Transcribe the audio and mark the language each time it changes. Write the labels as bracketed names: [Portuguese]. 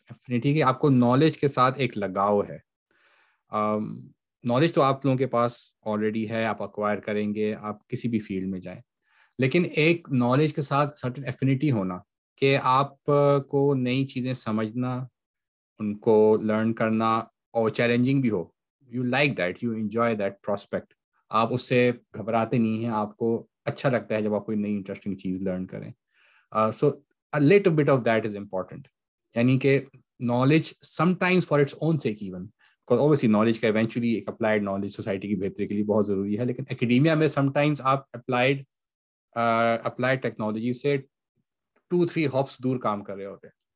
[Urdu] Affinity کہ آپ کو نالج کے ساتھ ایک لگاؤ ہے. نالج تو آپ لوگوں کے پاس آلریڈی ہے, آپ ایکوائر کریں گے آپ کسی بھی فیلڈ میں جائیں, لیکن ایک نالج کے ساتھ سرٹن افینٹی ہونا کہ آپ کو نئی چیزیں سمجھنا, ان کو لرن کرنا, اور چیلنجنگ بھی ہو, you like that, you enjoy that prospect. آپ اس سے گھبراتے نہیں ہیں, آپ کو اچھا لگتا ہے جب آپ کوئی نئی انٹرسٹنگ چیز لرن کریں. [English] So a little bit of that is important. [Urdu] یعنی کہ knowledge some times for its own seek even, obviously knowledge کا ایونچولی ایک اپلائڈ نالج سوسائٹی کی بہتری کے لیے بہت ضروری ہے, لیکن اکیڈیمیا میں سم ٹائمز آپ اپلائڈ ٹیکنالوجی سے 2-3 ہاپس دور کام کر رہے ہوتے ہیں.